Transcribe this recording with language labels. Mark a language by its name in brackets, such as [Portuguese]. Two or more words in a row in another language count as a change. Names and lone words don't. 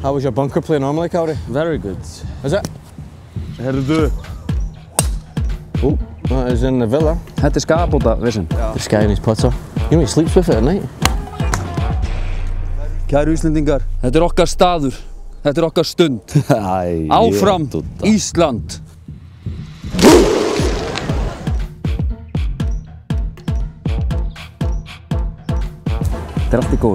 [English] How was your bunker play normally, Cowrie? Very good. Is it? [Icelandic] Herðu. [English] Oh, that is in the villa. [Icelandic] Þetta skapbóta vissin. [English] This guy in his putter. You know he sleeps with it at night. [Icelandic] Kæru Íslendingar, þetta okkar staður. Þetta okkar stund. Áfram Ísland. Þetta allt í góðu.